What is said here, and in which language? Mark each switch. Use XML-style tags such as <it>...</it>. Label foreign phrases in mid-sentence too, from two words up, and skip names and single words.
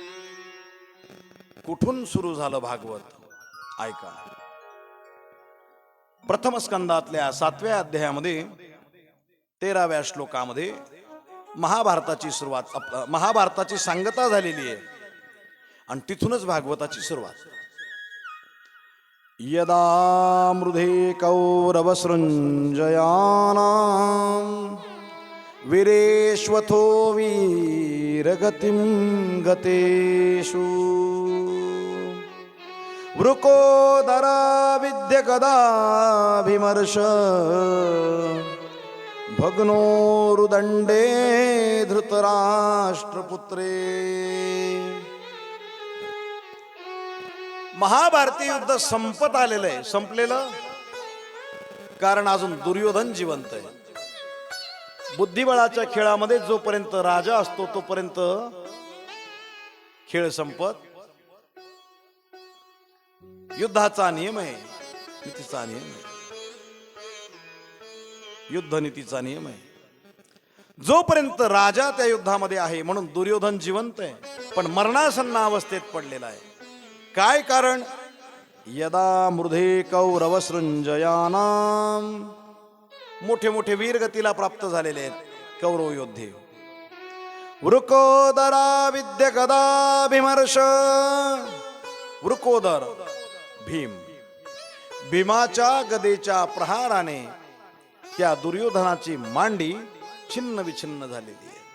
<mr>कुठून सुरू झालं भागवत ऐका. प्रथम स्कंदातल्या 7व्या अध्यायामध्ये 13व्या श्लोकामध्ये महाभारताची सुरुवात, महाभारताची सांगता झालेली आहे आणि तिथूनच भागवताची सुरुवात.</mr> <sa>यदा मृधे कौरवसृञ्जयानां वीरेष्वथो वीरगतिं गतेषु वृकोदरा विद्यकदाभिमर्श भग्नोरुदण्डे धृतराष्ट्रपुत्रे.</sa> <mr>महाभारती युद्ध संपत आलेलं आहे. संपलेलं कारण अजून दुर्योधन जिवंत आहे. बुद्धिबळाच्या खेळामध्ये जोपर्यंत राजा असतो तोपर्यंत खेळ संपत. युद्धाचा नियम आहे, नीतीचा नियम आहे, युद्ध नीतीचा नियम आहे. जोपर्यंत राजा त्या युद्धामध्ये आहे म्हणून दुर्योधन जिवंत आहे, पण मरणासन्न अवस्थेत पडलेला आहे. काय कारण?</mr> <sa>यदा मृधे कौरवसृञ्जयानां,</sa> <mr>मोठे मोठे वीरगतीला प्राप्त झालेले आहेत कौरव योद्धे.</mr> <sa>वृकोदरा विद्यकदाभिमर्श,</sa> <mr>वृकोदर भीम, भीमाच्या गदेच्या प्रहाराने त्या दुर्योधनाची मांडी छिन्न विछिन्न झालेली आहे.</mr>